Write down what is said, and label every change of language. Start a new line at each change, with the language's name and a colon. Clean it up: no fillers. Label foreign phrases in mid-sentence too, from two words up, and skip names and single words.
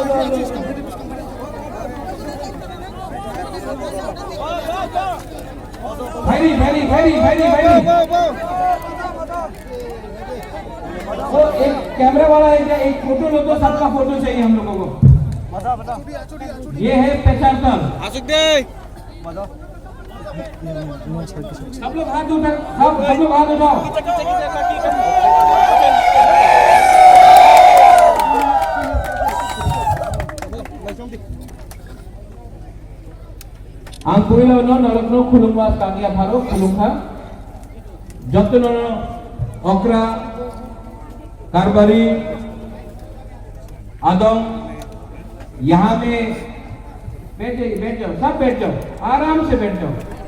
Hindi: भाई वो एक कैमरा वाला है क्या, एक फोटो लो तो सबका फोटो चाहिए हम लोगों को। ये है पेछाकल, सब लोग हाथ उठाओ, सब लोग हाथ उठाओ।
Kok Borok: ang kuila no narokno khulungwa tangia pharo khulungha jotno okra
Hindi: कारबारी आदम यहाँ में बैठ जाओ, सब बैठ जाओ, आराम से बैठ जाओ।